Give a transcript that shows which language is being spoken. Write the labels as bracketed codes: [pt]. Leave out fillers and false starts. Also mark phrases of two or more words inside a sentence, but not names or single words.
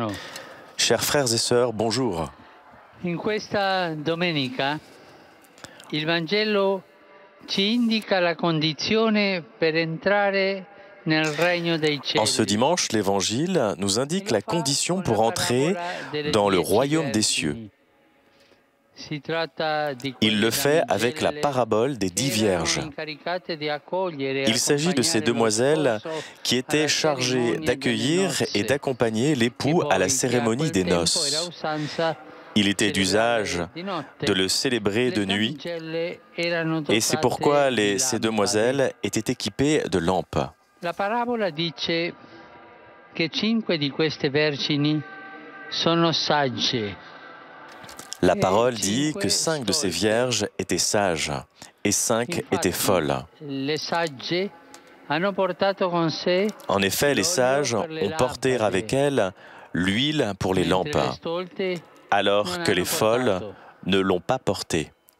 [fr] Chers frères et sœurs, bonjour. [it] In questa domenica il Vangelo ci indica la condizione per entrare nel regno dei cieli. [fr] En ce dimanche, l'Évangile nous indique la condition pour entrer dans le royaume des cieux. Il le fait avec la parabole des 10 vierges. Il s'agit de ces demoiselles qui étaient chargées d'accueillir et d'accompagner l'époux à la cérémonie des noces. Il était d'usage de le célébrer de nuit, et c'est pourquoi ces demoiselles étaient équipées de lampes. [it] La parabola dice che 5 di queste vergini sono sagge. [fr] La parole dit que 5 de ces vierges étaient sages et 5 étaient folles. En effet, les sages ont porté avec elles l'huile pour les lampes, alors que les folles ne l'ont pas portée.